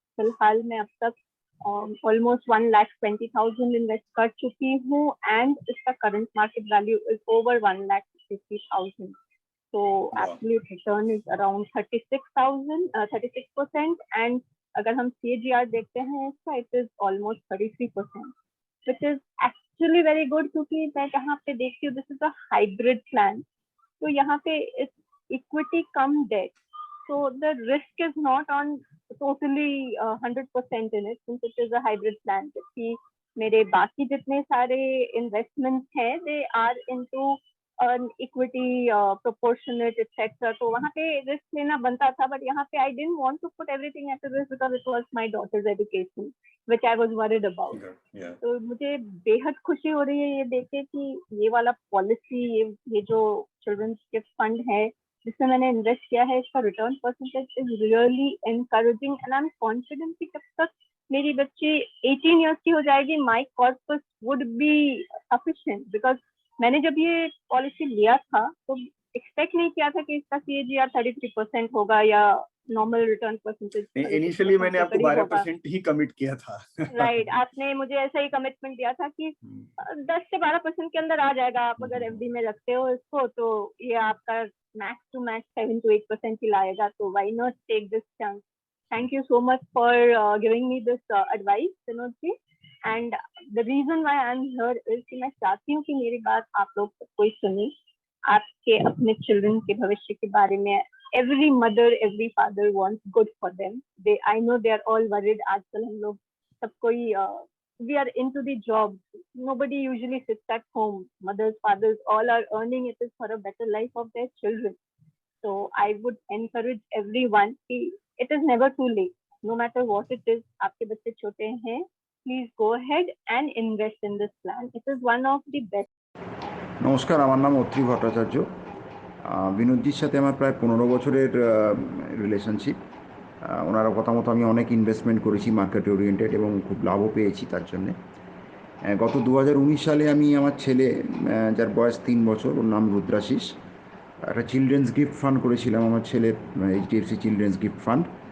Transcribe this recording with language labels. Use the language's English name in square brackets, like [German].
[Hindi] फिलहाल मैं अब तक ऑलमोस्ट 1,20,000 इन्वेस्ट कर चुकी हूँ, एंड इसका [English] current market value is over [Hindi] 1,50,000। [English] तो absolute return is around 36%, and [Hindi] अगर हम CAGR देखते हैं इसका, [English] it is almost 33%, which is actually very good, [Hindi] क्योंकि मैं यहाँ पे देखती हूँ [English] This is a hybrid plan. [Hindi] तो यहाँ पे equity come date, [English] so the risk is not on totally 100% in it, since it is a hybrid plan। [Hindi] कि मेरे बाकी जितने सारे इन्वेस्टमेंट्स हैं [English] they are into equity proportionate etc, [Hindi] तो वहाँ पे रिस्क लेना बनता था, बट यहाँ पे [English] I didn't want to put everything at risk because it was my daughter's education which I was worried about। [Hindi] तो मुझे बेहद खुशी हो रही है ये देख के कि ये वाला पॉलिसी, ये जो चिल्ड्रंस गिफ्ट फंड है जिसमें मैंने इन्वेस्ट किया है, इसका [English] return percentage is really encouraging, and I am confident [Hindi] कि जब तक मेरी बच्ची 18 ईयर्स की हो जाएगी [English] My corpus would be sufficient. [Hindi] Because मैंने जब ये पॉलिसी लिया था तो एक्सपेक्ट नहीं किया था कि इसका CAGR 33% होगा या नॉर्मल रिटर्न परसेंटेज। इनिशियली मैंने आपको 12% ही कमिट किया था। राइट, आपने मुझे ऐसा ही कमिटमेंट दिया था कि 10 से 12% के अंदर आ जाएगा, आप अगर FD में रखते हो इसको तो ये आपका मैक्स टू मैक्स 7 to 8% ही लाएगा, तो [English] Why not take this chance. Thank you so much for giving me this advice [Hindi] Vinod ji, [English] and the reason why I am here is [Hindi] कि मैं चाहती हूँ कि मेरी बात आप लोग कोई सुने, आपके अपने चिल्ड्रन के भविष्य के बारे में। [English] Every mother, every father wants good for them. I know they are all worried. [Hindi] आजकल हम लोग सब कोई [English] we are into the job. Nobody usually sits at home. Mothers, fathers, all are earning. It is for a better life of their children. So I would encourage everyone कि it is never too late. No matter what it is, [Hindi] आपके बच्चे छोटे हैं, [English] please go ahead and invest in this plan. It is one of the best. [Bangla] নমস্কার, আমার নাম অত্রি ভট্টাচার্য। বিনোদজির সাথে আমার প্রায় 15 বছরের রিলেশনশিপ। ওনার কথা মতো আমি অনেক ইনভেস্টমেন্ট করেছি মার্কেট ওরিয়েন্টেড, এবং খুব লাভও পেয়েছি তার জন্যে। গত 2019 সালে আমি আমার ছেলে, যার বয়স 3 বছর, ওর নাম রুদ্রাশিস, একটা চিলড্রেন্স গিফট ফান্ড করেছিলাম আমার ছেলের, এইচডিএফসি চিলড্রেন্স গিফট ফান্ড।